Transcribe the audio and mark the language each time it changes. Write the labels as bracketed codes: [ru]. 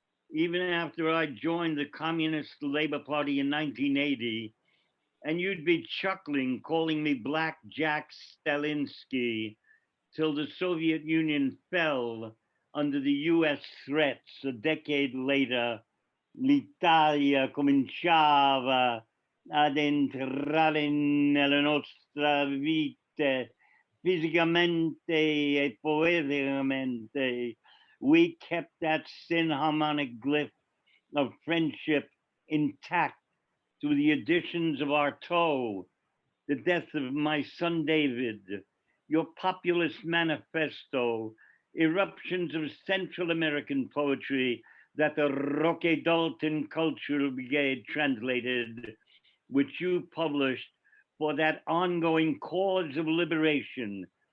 [en] Even after I joined the Communist Labor Party in 1980, and you'd be chuckling, calling me Black Jack Stalinsky, till the Soviet Union fell under the US threats a decade later. [it] L'Italia cominciava ad entrare nella nostra vita fisicamente e poeticamente. [en] We kept that sin harmonic glyph of friendship intact through the additions of Artaud, the death of my son David, your populist manifesto, eruptions of Central American poetry that the Roque Dalton Cultural Brigade translated, which you published for that ongoing cause of liberation.